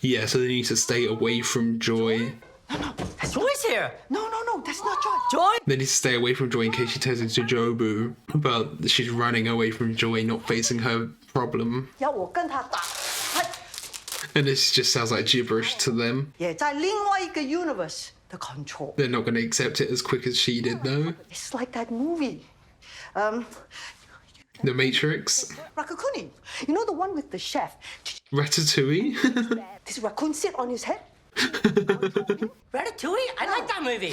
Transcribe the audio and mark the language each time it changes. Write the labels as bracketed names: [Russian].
[English] Yeah, so they need to stay away from Joy. Joy's here. No, that's not Joy. Joy? They need to stay away from Joy in case she turns into Jobu. But she's running away from Joy, not facing her problem. [Chinese] 要我跟他打。 [English] And this just sounds like gibberish to them. [Chinese] 也在另外一个 universe 的 control. [English] They're not going to accept it as quick as she did, though. It's like that movie. The Matrix. Rakakuni. You know the one with the chef? Ratatouille. This raccoon sit on his head? Ratatouille? I like that movie.